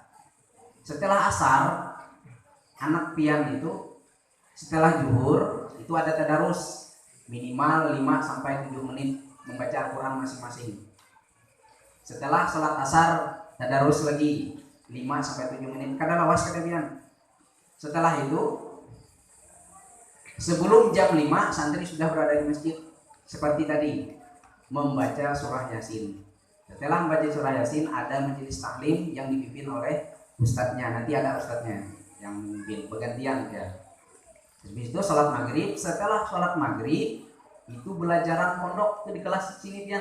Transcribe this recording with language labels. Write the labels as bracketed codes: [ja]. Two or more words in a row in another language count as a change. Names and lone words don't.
[id] Setelah asar, anak pian itu setelah zuhur itu ada tadarus minimal 5 sampai 7 menit membaca Al-Quran masing-masing. Setelah sholat asar tadarus lagi 5 sampai 7 menit [bjn] kada lawas kada pian. [id] Setelah itu sebelum jam 5 santri sudah berada di masjid seperti tadi membaca surah Yasin. Setelah membaca surah Yasin ada majelis taklim yang dipimpin oleh ustadznya. Nanti ada ustadznya yang memimpin bergantian ya. Habis itu sholat maghrib. Setelah sholat maghrib itu belajaran pondok itu di kelas sini pian.